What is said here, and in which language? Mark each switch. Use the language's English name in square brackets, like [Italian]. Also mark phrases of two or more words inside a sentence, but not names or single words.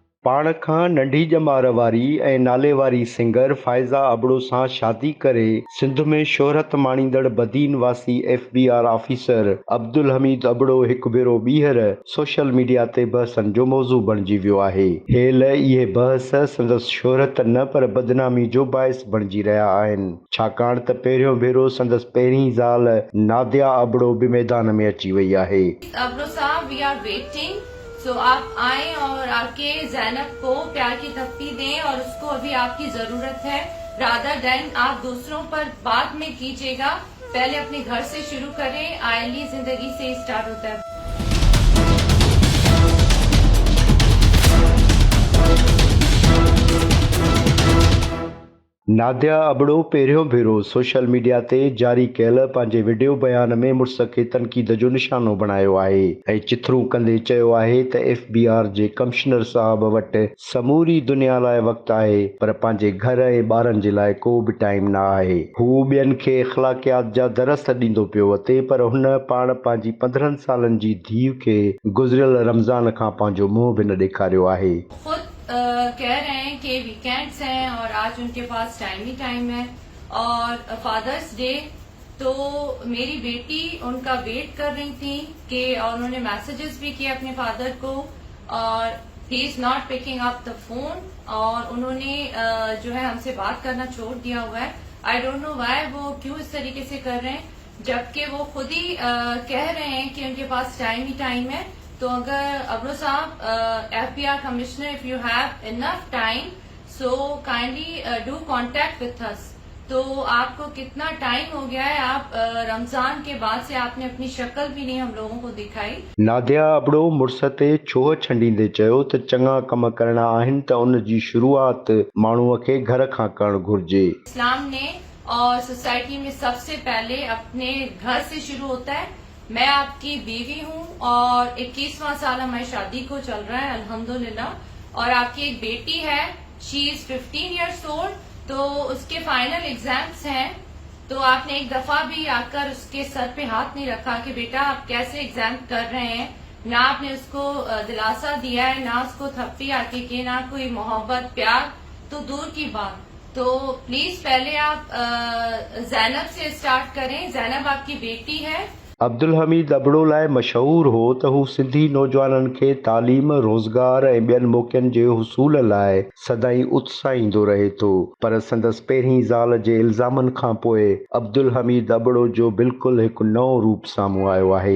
[Sindhi] पाण खां नंढी ॼमार वारी ऐं नाले वारी सिंगर फ़ाइज़ा अबड़ो सां शादी करे सिंध में शोहरत माणींदड़ बदीन वासी FBI ऑफिसर अब्दुल हमीद अबड़ो हिकु भेरो ॿीहर सोशल मीडिया ते बहसनि जो मौज़ू बणिजी वियो आहे। हेल इहे बहस संदसि शोहरत न पर बदनामी जो बाइस बणिजी रहिया आहिनि, छाकाणि त पहिरियों भेरो संदसि पहिरीं ज़ाल नादिया अबड़ो बि मैदान में अची वई आहे। [Urdu] ابڑو صاحب, [English] We are waiting, [Urdu] سو آپ آئے اور آ کے زینب کو پیار کی تفتی دیں اور اس کو ابھی آپ کی ضرورت ہے. [English] rather than [Urdu] آپ دوسروں پر بعد میں کیجیے گا، پہلے اپنے گھر سے شروع کریں. عائلی زندگی سے اسٹارٹ ہوتا ہے. [Sindhi] नादिया अबड़ो पहिरियों भेरो सोशल मीडिया ते जारी कयल पंहिंजे वीडियो बयान में मुड़ुस खे तनक़ीद जो निशानो बणायो आहे ऐं चिथरूं कंदे चयो आहे त FBI जे कमिश्नर साहब वटि समूरी दुनिया लाइ वक़्तु आहे, पर पंहिंजे घर ऐं ॿारनि जे लाइ को बि टाइम न आहे। हू ॿियनि खे अख़लाक़ियात जा दरस ॾींदो पियो अचे, पर हुन पाण पंहिंजी 15 सालनि जी धीउ खे गुज़िरियल रमज़ान खां पंहिंजो मुंहुं बि न ॾेखारियो आहे। [Urdu] کہہ رہے ہیں کہ ویک اینڈز ہیں اور آج ان کے پاس ٹائم ہی ٹائم ہے اور فادرز ڈے، تو میری بیٹی ان کا ویٹ کر رہی تھی کہ اور انہوں نے میسجز بھی کیے اپنے فادر کو اور [English] he is not picking up the phone [Urdu] اور انہوں نے جو ہے ہم سے بات کرنا چھوڑ دیا ہوا ہے. [English] I don't know why, [Urdu] وہ کیوں اس طریقے سے کر رہے ہیں، جبکہ وہ خود ہی کہہ رہے ہیں کہ ان کے پاس ٹائم ہی ٹائم ہے. تو اگر ابڑو صاحب FBI کمشنر, [English] If you have enough time so kindly do contact with us. [Urdu] تو آپ کو کتنا ٹائم ہو گیا ہے، آپ رمضان کے بعد سے آپ نے اپنی شکل بھی نہیں ہم لوگوں کو دکھائی. [Sindhi] नादिया अबड़ो मुड़ुस ते छोह छंडींदे चयो त चङा कम करणा आहिनि त उन जी शुरूआत माण्हूअ खे घर खां करणु घुर्जे। [Urdu] اسلام نے اور سوسائٹی میں سب سے پہلے اپنے گھر سے شروع ہوتا ہے. میں آپ کی بیوی ہوں اور 21واں سال ہماری شادی کو چل رہا ہے الحمدللہ، اور آپ کی ایک بیٹی ہے, [English] she is 15 years old, [Urdu] تو اس کے فائنل ایگزامز ہیں. تو آپ نے ایک دفعہ بھی آ کر اس کے سر پہ ہاتھ نہیں رکھا کہ بیٹا آپ کیسے ایگزام کر رہے ہیں، نہ آپ نے اس کو دلاسہ دیا ہے، نہ اس کو تھپی آ کے کی، نہ کوئی محبت پیار تو دور کی بات. تو پلیز پہلے آپ زینب سے اسٹارٹ کریں. زینب آپ کی بیٹی ہے. [Sindhi] अब्दुल हमीद अबड़ो लाइ मशहूर हो त हू सिंधी नौजवाननि खे तालीम, रोज़गार ऐं ॿियनि मौक़नि जे हुसूल लाइ सदाईं उत्साहींदो रहे थो, पर संदसि पहिरीं ज़ाल जे इल्ज़ामनि खां पोइ अब्दुल हमीद अबड़ो जो बिल्कुलु हिकु नओं रूप साम्हूं आयो आहे।